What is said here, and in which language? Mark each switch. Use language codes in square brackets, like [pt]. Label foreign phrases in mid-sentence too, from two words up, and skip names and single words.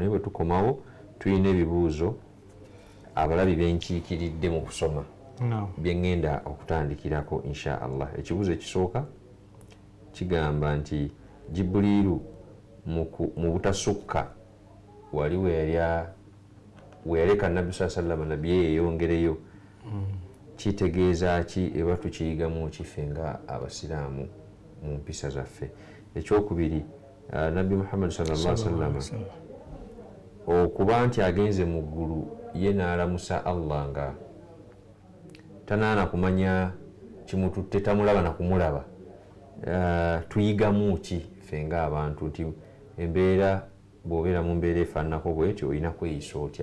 [lg] Naye bwe tukomawo tulina ebibuuzo abalabi benkiikiridde mu kusoma bye ngenda okutandikirako [ar] إن شاء الله. [lg] Ekibuuzo ekisooka kigamba nti Jibuliru mu butasukka wali weyaleka nabbi [ar] صلى الله عليه وسلم [lg] nabbi yeeyongereyo, kitegeeza ki eba tukiyigamu kife nga abasiraamu mu mpisa zaffe? Ekyokubiri, nabbi Muhammad [ar] صلى الله عليه وسلم [lg] okuba nti agenze mu ggulu ye n'alamusa Allah nga tanaana kumanya kimututte, tamulaba na kumulaba, tuyigamu ki ffe ng'abantu nti embeera bw'obeera mu mbeera efaananako bwetyo olina kweyisa otya?